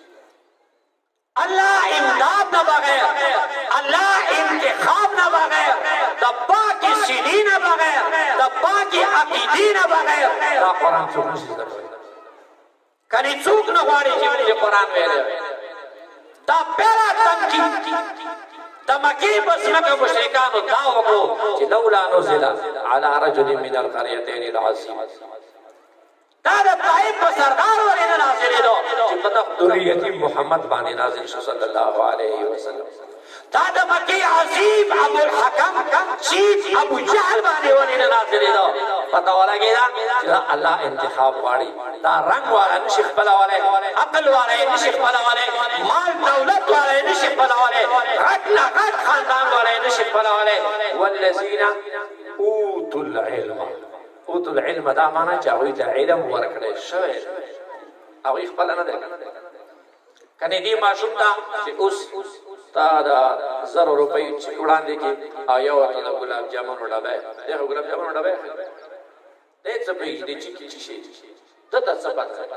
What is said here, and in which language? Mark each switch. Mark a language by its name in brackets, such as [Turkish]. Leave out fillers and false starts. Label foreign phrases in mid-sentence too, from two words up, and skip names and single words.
[Pashto] الله امداد نه بغیر الله انتخاب نه بغیر د پاکي سینې نه بغیر د پاکي عقیدې نه بغیر دا قرآن څوک نشي زده کولی کله څوک نه غواړي چې قرآن ویلي دا پیرا تنقید د مکې په ځمکه مشرکانو دا وکړو چې [Arabic] لولا نزل على رجل من القريتين العظيم، [Pashto] دا د طائف په سردار ولې نه نازلېدو چې په دغه یتیم محمد باندې نازل شو [Arabic] صلی الله علیه وسلم. [Pashto] دا د مکې عظیم ابو الحکم چیف ابو جهل باندې ولې نه نازلېدو؟ پته ولګېده چې الله انتخاب غواړي، دا رنګ والا نشي خپلولی، عقل والا یې نشي خپلولی، مال دولت والا یې نشي خپلولی، غټ نه غټ خاندان والا یې نشي خپلولی. [Arabic] والذین اوتوا العلم، اوتوا العلم [Pashto] دا معنا چې هغوی ته علم ورکړی شوی، هغوی خپله نه دی. کنې دې ماشوم ته چې اوس تا دا 1000 روپۍ چې وړاندې کړي او یو ورته د ګلاب جامونو ډبی، دی خو ګلاب جامونو ډبی دی څه پوهېږي دی چې شي ده ته څه پته.